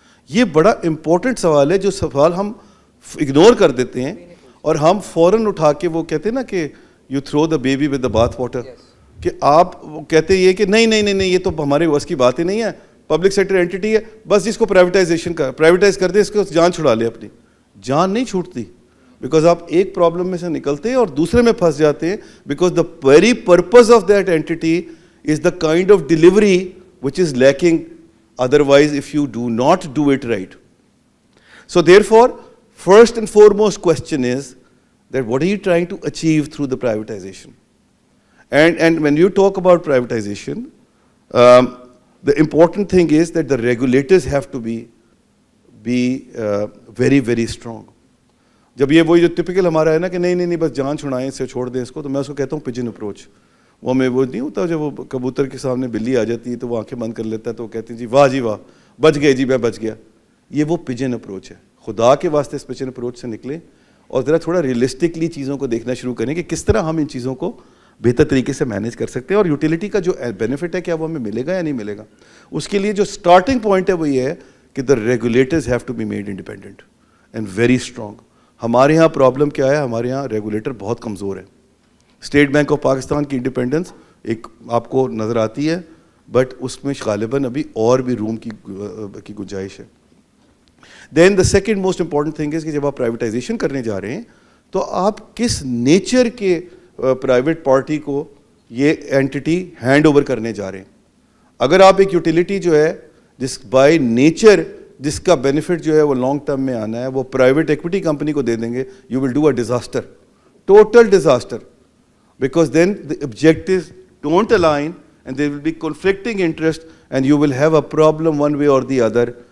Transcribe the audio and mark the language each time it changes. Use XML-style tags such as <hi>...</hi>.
<ur>یہ بڑا امپورٹنٹ سوال ہے, جو سوال ہم اگنور کر دیتے ہیں اور ہم فوراً اٹھا کے وہ کہتے ہیں نا کہ</ur> <en>you throw the baby with the bathwater,</en> <ur>کہ آپ کہتے یہ کہ نہیں یہ تو ہمارے بس کی بات ہی نہیں ہے, پبلک سیکٹر اینٹی ہے, بس جس کو پرائیویٹائز کر دے اس کو جان چھڑا لے. اپنی جان نہیں چھوٹتی, بیکاز آپ ایک پرابلم میں سے نکلتے ہیں اور دوسرے میں پھنس جاتے ہیں,</ur> <en>Because the very purpose of that entity is the kind of delivery which is lacking otherwise if you do not do it right. So therefore first and foremost question is that what are you trying to achieve through the privatization? And when you talk about privatization, the important thing is that the regulators have to be very, very strong.</en> <ur>جب یہ وہی جو typical ہمارا ہے نا کہ نہیں بس جان چھڑائیں اس سے چھوڑ دیں اس کو, تو میں اس کو کہتا ہوں پجن اپروچ. وہ ہمیں وہ نہیں ہوتا جب وہ کبوتر کے سامنے بلی آ جاتی ہے تو وہ آنکھیں بند کر لیتا ہے تو وہ کہتے ہیں جی واہ بچ گئے, جی میں بچ گیا. یہ وہ پجن اپروچ ہے. خدا کے واسطے اس پجن اپروچ سے نکلیں اور ذرا تھوڑا ریئلسٹکلی چیزوں کو دیکھنا شروع کریں کہ کس طرح ہم ان چیزوں کو بہتر طریقے سے مینیج کر سکتے ہیں, اور یوٹیلیٹی کا جو بینیفٹ ہے کیا وہ ہمیں ملے گا یا نہیں ملے گا. اس کے لیے جو اسٹارٹنگ پوائنٹ ہے وہ یہ ہے کہ</ur> <en>The regulators have to be made independent and very strong.</en> <ur>ہمارے یہاں پرابلم کیا ہے, ہمارے یہاں ریگولیٹر بہت کمزور ہے. اسٹیٹ بینک آف پاکستان کی انڈیپینڈنس ایک آپ کو نظر آتی ہے, بٹ اس میں غالباً ابھی اور بھی روم کی گنجائش ہے.</ur> <en>then the second most important thing is</en> <ur>کہ جب آپ پرائیویٹائزیشن کرنے جا رہے ہیں تو آپ کس نیچر کے پرائیویٹ پارٹی کو یہ اینٹی ہینڈ اوور کرنے جا رہے ہیں. اگر آپ ایک یوٹیلیٹی جو ہے جس بائی نیچر جس کا بینیفٹ جو ہے وہ لانگ ٹرم میں آنا ہے وہ پرائیویٹ ایکویٹی کمپنی کو دے دیں گے,</ur> <en>you will do a disaster, total disaster, because then the objectives don't align and there will be conflicting interest and you will have a problem one way or the other</en>